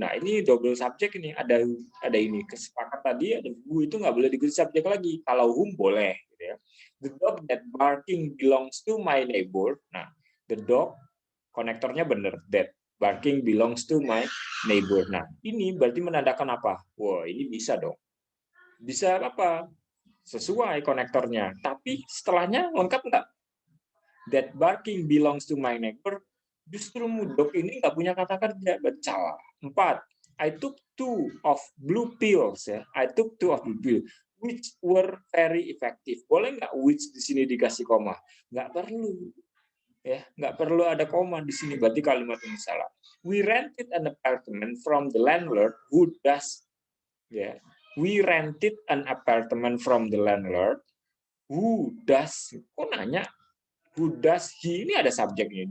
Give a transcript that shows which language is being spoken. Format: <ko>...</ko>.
<id>Nah, ini double subject ini. Ada ini kesepakatan tadi, ada who itu nggak boleh diganti subjek lagi. Kalau whom boleh. Gitu ya.</id> <en>The dog that barking belongs to my neighbor. Nah, the dog</en> <id>konektornya benar.</id> <en>That barking belongs to my neighbor.</en> <id>Nah, ini berarti menandakan apa? Wah, ini bisa dong. Bisa apa? Sesuai konektornya. Tapi setelahnya lengkap nggak?</id> <en>That barking belongs to my neighbor.</en> <id>Justru dog ini nggak punya kata kerja. Salah. 4.</id> <en>I took 2 of blue pills. Ya. I took 2 of blue pills, which were very effective.</en> <id>Boleh nggak which di sini dikasih koma? Nggak perlu. Ya, nggak perlu ada koma di sini. Berarti kalimat ini salah.</id> <en>We rented an apartment from the landlord who does. Ya, we rented an apartment from the landlord who does.</en> <id>Kok nanya?</id> <en>Who does he,</en> <id>ini ada subjeknya.</id>